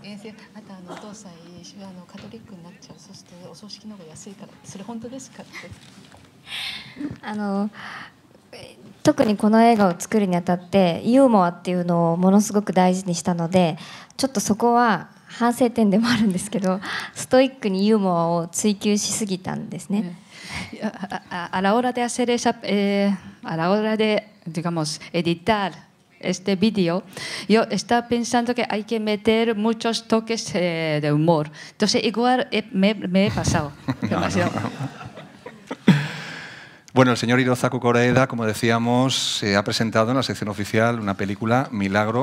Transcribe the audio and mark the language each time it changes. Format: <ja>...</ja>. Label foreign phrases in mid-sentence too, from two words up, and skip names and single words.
<ja>¿ 特にこの映画を作るにあたってユーモアっていうのをものすごく大事にしたので、ちょっとそこは反省点でもあるんですけど、ストイックにユーモアを追求しすぎたんですね。</ja> <es>A la hora de hacer a la hora de, digamos, editar este vídeo, yo estaba pensando que hay que meter muchos toques de humor. Entonces, igual me he pasado demasiado. Bueno, el señor Hirozaku Koreeda, como decíamos, ha presentado en la sección oficial una película, Milagro.</es>